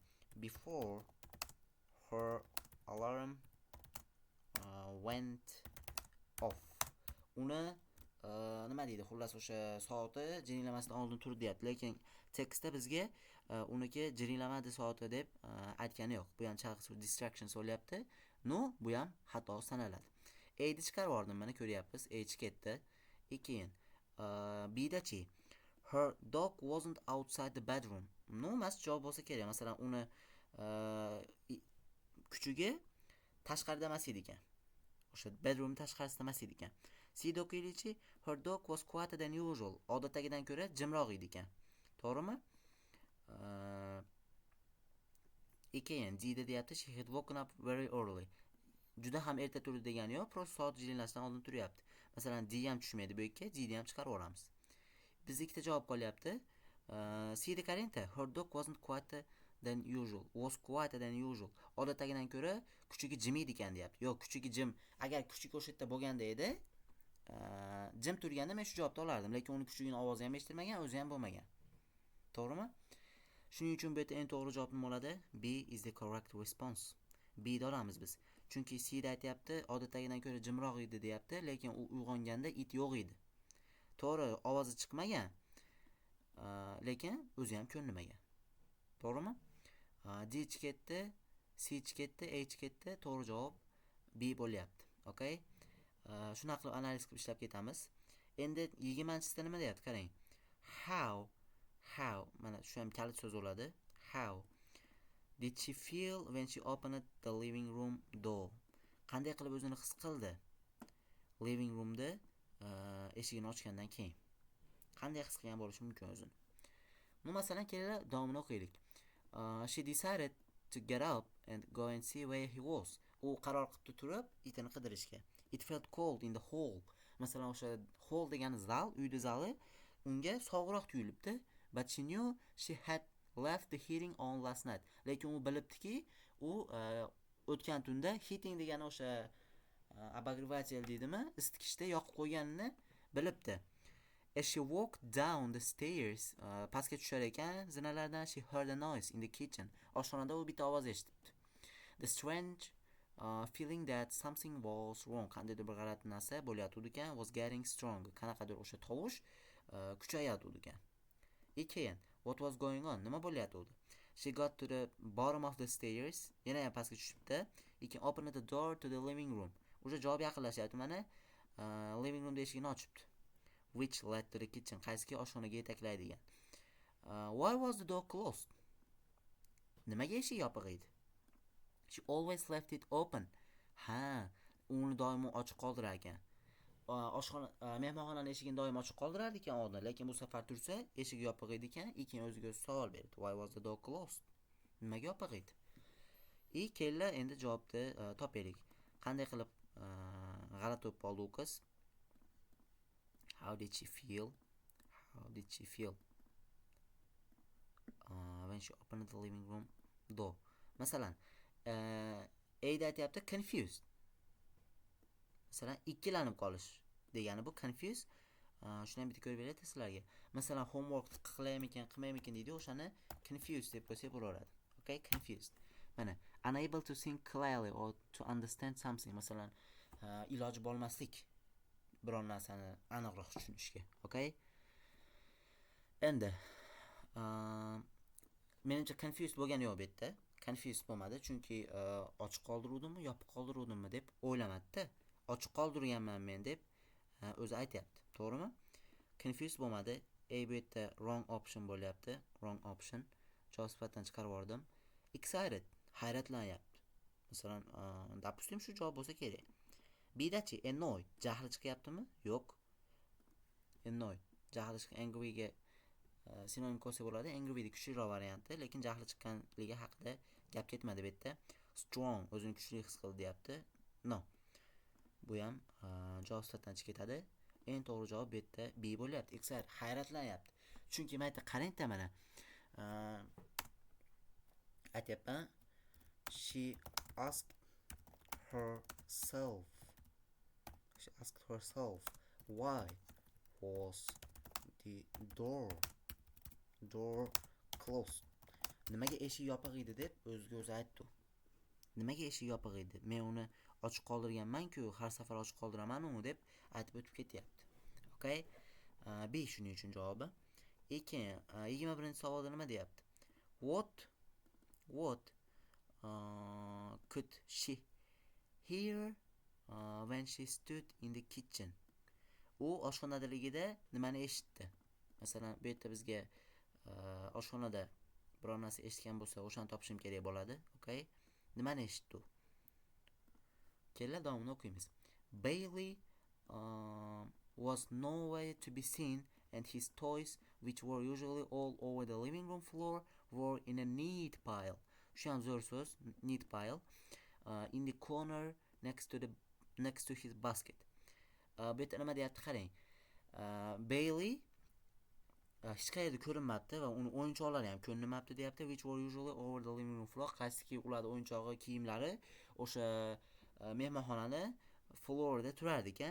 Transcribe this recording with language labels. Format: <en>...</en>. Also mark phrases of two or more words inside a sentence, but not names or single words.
<en>Before her alarm went off.</en> <uz>Uni nima deydi? Xullas o'sha soati jiringlamasdan oldin turdi deyapti, lekin tekstda bizga uniki jiringlamadi soati deb aytgani yo'q. Bu ham chalg'is distraction so'lyapti. No, bu ham xato sanaladi. A'ni chiqarib yubordim, mana ko'ryapsiz. A ketdi. Keyin B'dachi.</uz> <en>Her dog wasn't outside the bedroom. No,</en> <uz>mas javob bo'lsa kerak. Masalan, uni kuchugi tashqarida emas edi ekan. O'sha bedroom tashqarisida emas edi ekan. C'da o'qiylikchi.</uz> <en>Her dog was quieter than usual.</en> <uz>Odatdagidan ko'ra jimroq edi ekan. To'g'rimi? Keyin D'da deyapti,</uz> <en>she had woken up very early.</en> <uz>Juda ham erta turdi degani yo'q, prosta soat jiringlashdan oldin turyapti. Masalan, D ham tushmaydi bu yerga, D'ni ham chiqarib olamiz. Biz ikkita javob qolyapti. C'da qarangda,</uz> <en>her dog wasn't quieter than usual. Was quieter than usual.</en> <uz>Odatdagidan ko'ra kuchugi jim edi ekan deyapti. Yo'q, kuchugi jim. Agar kuchuk o'sha yerda bo'lganda edi, jim turganda men shu javobni olardim, lekin uni kuchugining ovozi ham eshitilmagan, o'zi ham bo'lmagan. To'g'rimi? Shuning uchun bu yerda eng to'g'ri javob nima bo'ladi?</uz> <en>B is the correct response.</en> <uz>B da olamiz biz. Chunki C'da aytayapti, odatdagidan ko'ra jimroq edi deyapti, lekin u uyg'onganda it yo'q edi. To'g'ri, ovozi chiqmagan, lekin o'zi ham ko'rinmagan. To'g'rimi? D ketdi, C ketdi, A ketdi. To'g'ri javob B bo'lyapti. Okay? Shuna qilib analiz qilib ishlab ketamiz. Endi 20-sida nima deyapti? Qarang. How mana shu ham kalit so'z bo'ladi.</uz> <en>How did she feel when she opened the living room door?</en> <uz>Qanday qilib o'zini his qildi?</uz> <en>Living roomda</en> <uz>eshigini ochgandan keyin. Qanday his qilgan bo'lishi mumkin o'zini? Bu masalan kelar davomini o'qiylik.</uz> <en>She decided to get up and go and see where he was.</en> <uz>U qaror qilib turib, itini qidirishga.</uz> <en>It felt cold in the hall.</en> <uz>Masalan, o'sha hall degani zal, uyda zali, unga sovuqroq tuyulibdi.</uz> <en>But she knew she had left the heating on last night.</en> <uz>Lekin u bilibdiki, u o'tgan tunda heating degani o'sha обогреватель deydimi, isitgichda yoqib qo'yganini bilibdi.</uz> <en>As she walked down the stairs,</en> <uz>pastga tushar ekan, zinalardan</uz> <en>she heard a noise in the kitchen.</en> <uz>Oshxonada u bitta ovoz eshitibdi.</uz> <en>The strange feeling that something was wrong,</en> <uz>qandaydir bir g'alati narsa bo'layotdi ekan,</uz> <en>was getting strong.</en> <uz>Qanaqadir o'sha tovush kuchayotdi ekan. Keyin,</uz> <en>what was going on?</en> <uz>Nima bo'layotdi?</uz> <en>She got to the bottom of the stairs.</en> <uz>Yana ham pastga tushibdi.</uz> <en>Keyin opened the door to the living room.</en> <uz>O'sha javob yaqinlashyapti mana.</uz> <en>Living room</en> <uz>eshigini ochibdi.</uz> <en>Which led to the kitchen.</en> <uz>Qaysiki oshxonaga yetaklaydigan.</uz> <en>Why was the door closed?</en> <uz>Nimaga eshik yopiq edi?</uz> <en>She always left it open.</en> <uz>Ha, uni doim ochiq qoldirar ekan. Oshxona, mehmonxonaning eshigini doim ochiq qoldirar ekan oldin, lekin bu safar tursa, eshik yopiq edi ekan. Keyin o'ziga savol berdi.</uz> <en>Why was the door closed?</en> <uz>Nimaga yopiq edi? Kellar endi javobni topaylik. Qanday qilib g'alati bo'lib qoldi u qiz?</uz> <en>How did she feel? How did she feel when she opened the living room door?</en> <uz>Masalan, A'da aytyapti confused. Masalan, ikkilanib qolish degani bu confused. Shuni ham bitta ko'rib beradi sizlarga. Masalan, homework qilaymikan, qilmaymikan deydi, o'shani confused deb qo'ysak bo'laveradi. Okay, confused. Mana,</uz> <en>unable to think clearly or to understand something.</en> <uz>Masalan, iloji bo'lmaslik biron narsani aniqroq tushunishga. Okay? Endi menimcha confused bo'lgani yo'q bu yerda. Confused bo'lmadi, chunki ochiq qoldiruvdimmi, yopiq qoldiruvdimmi deb o'ylamadida. Ochiq qoldirganman men deb o'zi aytyapti. To'g'rimi? Confused bo'lmadi. A bu yerda</uz> <en>wrong option</en> <uz>bo'lyapti.</uz> <en>Wrong option.</en> <uz>Javob sifatdan chiqarib yubordim. Excited, hayratlanyapti. Masalan, допустим, shu javob bo'lsa kerak. B-dachi annoyed, jahli chiqyaptimi? Yo'q. Annoyed, jahli chiqqan angry'ga sinonim ko'rsa bo'ladi. Angry'ning kuchliroq varianti, lekin jahli chiqqanligi haqida gap ketmadi bu yerda. Strong, o'zini kuchli his qildi deyapti. No. Bu ham javob sifatdan chiqib ketadi. Eng to'g'ri javob bu yerda B bo'lyapti. Excited, hayratlanyapti. Chunki men aytdim, qarangda mana. Aytyapman.</uz> <en>She asked herself why was the door closed.</en> <uz>Nimaga eshik yopiq edi deb o'ziga o'zi aytdi. Nimaga eshik yopiq edi? Men uni ochiq qoldirganman-ku, har safar ochiq qoldiraman-u deb aytib o'tib ketyapti. Okay? B shuning uchun javobi. Keyin 21-savolda nima deyapti?</uz> <en>What could she hear when she stood in the kitchen?</en> <uz>U oshxonadaligida nimani eshitdi? Masalan, bu yerda bizga oshxonada biror narsa eshitgan bo'lsa, o'shani topishim kerak bo'ladi. Okay? Nimani eshitdi? Kellar davomini o'qiymiz.</uz> <en>Bailey was nowhere to be seen, and his toys, which were usually all over the living room floor, were in a neat pile.</en> <uz>Shu ham zo'r so'z,</uz> <en>neat pile. In the corner next to his basket.</en> <uz>Bu yerda nima deyapti, qarang. Bailey hech qayerda ko'rinmabdi va uni o'yinchoqlari ham ko'rinmabdi deyapti.</uz> <en>Which were usually over the living room floor.</en> <uz>Qaysiki ularning o'yinchog'i, kiyimlari o'sha mehmonxonani floorida turar ekan.</uz>